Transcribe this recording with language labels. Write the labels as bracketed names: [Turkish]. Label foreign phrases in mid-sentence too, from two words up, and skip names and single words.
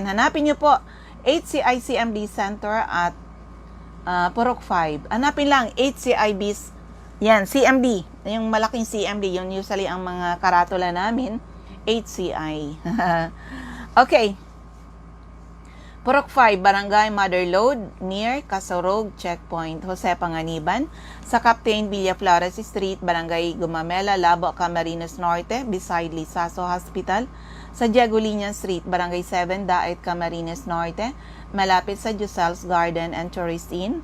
[Filipino] Hanapin nyo po, HCI CMD Center at Purok 5. Hanapin lang, HCIBs. Yan, CMD. Yung malaking CMD, yun usually ang mga karatula namin. HCI. Okay. [English] Purok 5, Barangay Mother Lode, near Casorog Checkpoint, Jose Panganiban. [Filipino] Sa Captain Villaflores Street, Barangay Gumamela, Labo, Camarines Norte, beside Lisaso Hospital. Sa Diagolinian Street, Barangay 7, Daet, Camarines Norte, malapit sa Josel's Garden and Tourist Inn.